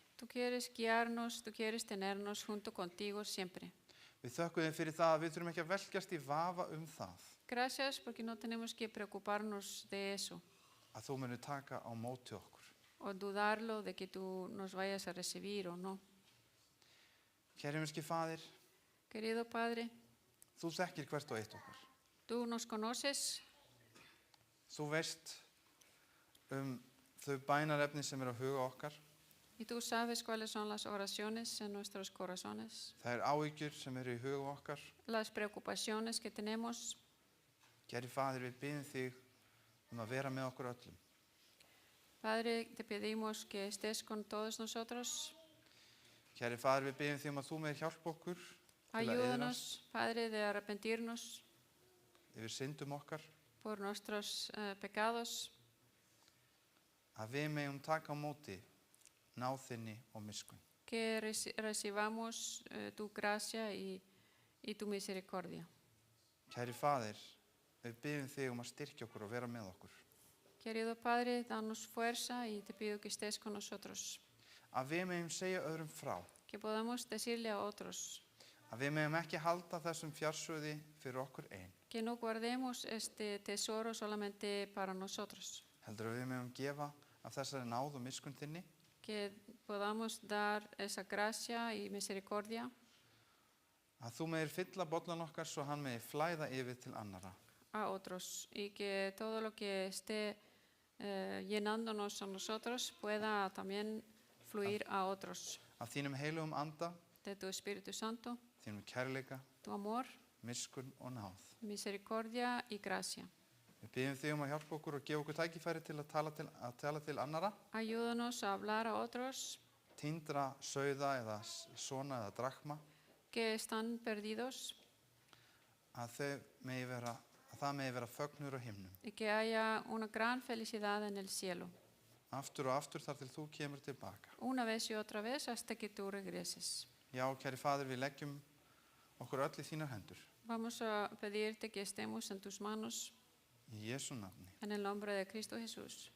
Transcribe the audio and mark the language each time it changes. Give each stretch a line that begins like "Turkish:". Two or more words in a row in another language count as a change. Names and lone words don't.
Spanish: Tú quieres guiarnos, tú quieres tenernos junto contigo siempre.
Icelandic: Við þökkum þér fyrir það að við þurfum ekki að velkjast í vafa það
Spanish: Gracias porque no tenemos que preocuparnos de eso
Icelandic: að þú munir taka á móti okkur.
Spanish: o dudarlo de que tú nos vayas a recibir o no.
Icelandic: Kæri himneski Faðir,
Spanish: Querido Padre,
Icelandic: þú þekkir hvert og eitt okkar.
Spanish: tú nos conoces,
Icelandic: Þú veist þau bænarefni sem eru á huga okkar.
Spanish: y tú sabes cuáles son las oraciones en nuestros corazones,
Icelandic: Það áhyggjur sem eru í huga okkar.
Spanish: las preocupaciones que tenemos.
Icelandic: Kæri Faðir, við biðjum þig að vera með okkur öllum.
Spanish: Padre, te pedimos que estés con todos nosotros.
Icelandic: Kæri Faðir, við biðjum þig að þú með hjálpa okkur til að
Spanish: Ayúdanos, Padre, de arrepentirnos
Icelandic: yfir syndum okkar,
Spanish: por nuestros pecados,
Icelandic: að við megum taka á móti náð þinni og miskunn.
Spanish: que recibamos tu gracia y tu misericordia.
Icelandic: Kæri Faðir, við biðjum þig að styrkja okkur og vera með okkur.
Spanish: Querido Padre, danos fuerza y te pido que estés con nosotros,
Icelandic: Að við megum segja öðrum frá,
Spanish: que podamos decirle a otros,
Icelandic: að við megum ekki halda þessum fjársjóði fyrir okkur ein,
Spanish: que no guardemos este tesoro solamente para nosotros,
Icelandic: heldur að við megum gefa af þessari náð og miskunn þinni,
Spanish: que podamos dar esa gracia y misericordia
Icelandic: að þú megir fylla bollan okkar svo hann megi flæða yfir til annara.
Spanish: a otros y que todo lo que esté llenándonos a nosotros pueda también fluir a otros.
Icelandic: Af þínum heilugum anda,
Spanish: De tu Espíritu Santo,
Icelandic: þínum kærleika,
Spanish: tu amor,
Icelandic: miskunn og náð.
Spanish: misericordia y gracia.
Icelandic: Við biðjum þig að hjálpa okkur og gefa okkur tækifæri til að tala til annara.
Spanish: Ayúdanos a hablar a otros
Icelandic: Týndra, sauða eða svona eða drakma.
Spanish: que están perdidos
Icelandic: Að það megi vera fögnur á himnum.
Spanish: y que haya una gran felicidad en el cielo.
Icelandic: Aftur og aftur þar til þú kemur tilbaka.
Spanish: Una vez y otra vez hasta que tú regreses.
Icelandic: Já, kæri faðir, við leggjum okkur öll í þínar hendur.
Spanish: Vamos a pedirte que estemos en tus manos
Icelandic: Í Jesú nafni.
Spanish: en el nombre de Cristo Jesús.